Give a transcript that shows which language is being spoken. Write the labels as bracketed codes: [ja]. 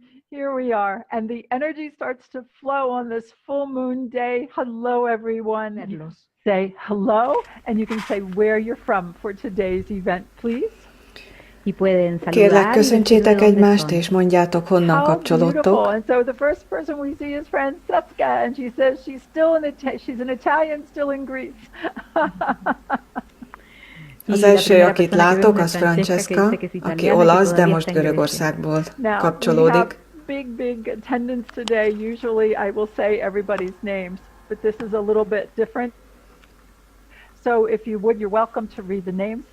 [en] Here we are, and the energy starts to flow on this full moon day. Hello, everyone. And you can say hello, and you can say where you're from for today's event, please. [hu] Kérlek, köszöntsétek egymást, és mondjátok, honnan kapcsolódtok. [en] And so the first person we see is Francesca, and she says she's an Italian still in Greece. [hu] Az első, akit látok, az Francesca, aki olasz, de most Görögországból kapcsolódik. [en] Big attendance today. Usually I will say everybody's names, but this is a little bit different. So if you would, you're welcome to read the names.